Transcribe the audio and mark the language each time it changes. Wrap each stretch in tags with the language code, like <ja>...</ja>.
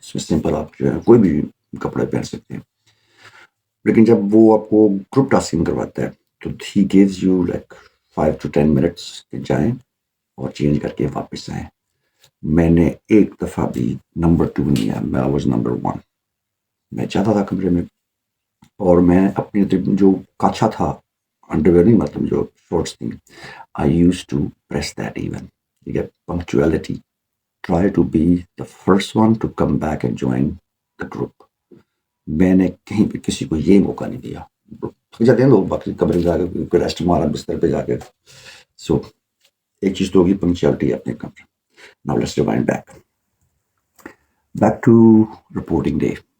<ur>اس میں سمپل آپ جو ہے کوئی بھی کپڑے پہن سکتے ہیں. لیکن جب وہ آپ کو گروپ ٹاسکنگ کرواتا ہے تو he</ur> <en>gives you like 5 to 10 minutes</en> <ur>کہ جائیں اور چینج کر کے واپس آئیں. میں نے ایک دفعہ بھی نمبر 2 نہیں آیا، میں</ur> <en>Was number 1.</en> <ur>میں چاہتا تھا کمرے میں، اور میں اپنی جو کاچھا تھا انڈر ویئر نہیں، مطلب جو شارٹس تھیں،</ur> <en>I use to press that even.</en> <ur>ٹھیک ہے.</ur> <en>Punctuality, try to be the first one to come back and join the group.</en> <ur>میں نے کہیں پہ کسی کو یہ موقع نہیں دیا. تھک جاتے ہیں لوگ باقی کمرے میں جا کے ریسٹ مارا بستر پہ جا کے. سو ایک چیز تو ہوگی پنکچویلٹی اپنے کمرے.</ur> <en>Now let's rewind back to reporting day.</en>